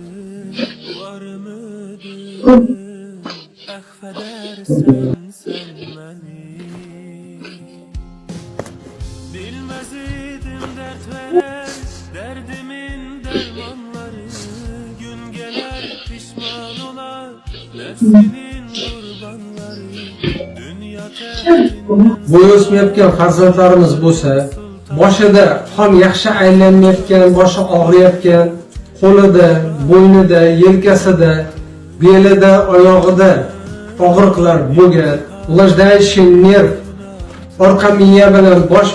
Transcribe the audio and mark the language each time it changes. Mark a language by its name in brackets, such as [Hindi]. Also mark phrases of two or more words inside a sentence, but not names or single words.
[Turkish] Var mıdır affedersen sen beni? Bilmez idim dert veren derdimin dermanları. Gün gelir pişman olar nefsinin kurbanları. Dünya terkinden [Uzbek] Bu o'smayotgan farzandlarimiz bo'lsa, boshida qon yaxshi aylanmayotgan, boshi og'riyotgan, qo'lida, bo'ynida, yelkasida, belida, oyog'ida og'riqlar bo'lgan, [Russian] блуждающий нерв [Uzbek] orqa miya bilan bosh